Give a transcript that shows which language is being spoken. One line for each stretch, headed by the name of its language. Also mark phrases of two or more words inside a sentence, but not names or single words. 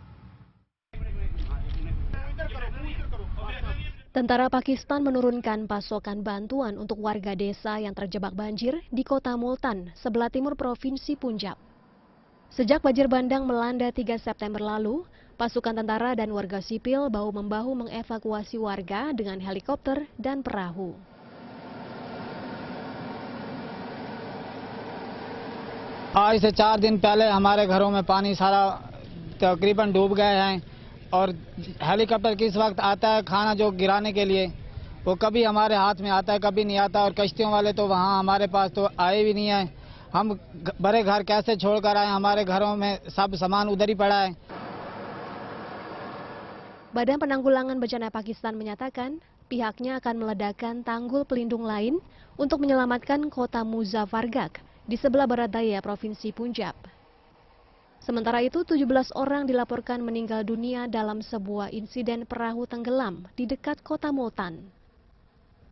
Indonesian: Tentara Pakistan menurunkan pasokan bantuan untuk warga desa yang terjebak banjir di kota Multan, sebelah timur Provinsi Punjab. Sejak banjir bandang melanda 3 September lalu, pasukan tentara dan warga sipil bahu-membahu mengevakuasi warga dengan helikopter dan perahu.
Urdu: آج سے 4 دن پہلے ہمارے گھروں میں پانی سارا تقریباً ڈوب گئے ہیں اور ہیلی‌کاپٹر کس وقت آتا ہے کھانا جو گرانے کے لیے وہ کبھی ہمارے ہاتھ میں آتا ہے کبھی نہیں آتا اور کشتیوں والے تو وہاں ہمارے پاس تو آئے بھی نہیں ہے. ہم بڑے گھر کیسے چھوڑکر آئے، ہمارے گھروں میں سب سامان ادھر ہی پڑا ہے.
Indonesian: Badan Penanggulangan Bencana Pakistan menyatakan pihaknya akan meledakkan tanggul pelindung lain untuk menyelamatkan kota Muzaffargarh di sebelah barat daya Provinsi Punjab. Sementara itu, 17 orang dilaporkan meninggal dunia dalam sebuah insiden perahu tenggelam di dekat kota Multan.